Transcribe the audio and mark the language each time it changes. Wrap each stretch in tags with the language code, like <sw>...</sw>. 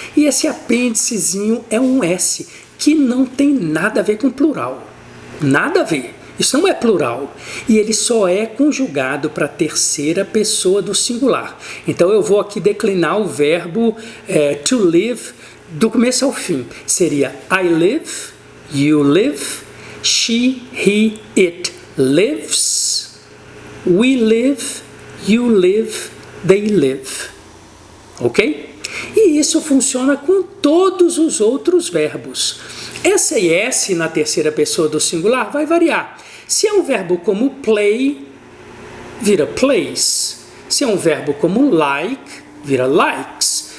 <pt>E esse apêndicezinho é um S, que não tem nada a ver com plural. Nada a ver. Isso não é plural. E ele só é conjugado para a terceira pessoa do singular. Então eu vou aqui declinar o verbo to live do começo ao fim. Seria</pt> <en>I live, you live, she, he, it lives, we live, you live, they live.</en> <pt>Ok? E isso funciona com todos os outros verbos. Essa S na terceira pessoa do singular vai variar. Se é um verbo como play, vira plays. Se é um verbo como like, vira likes.</pt>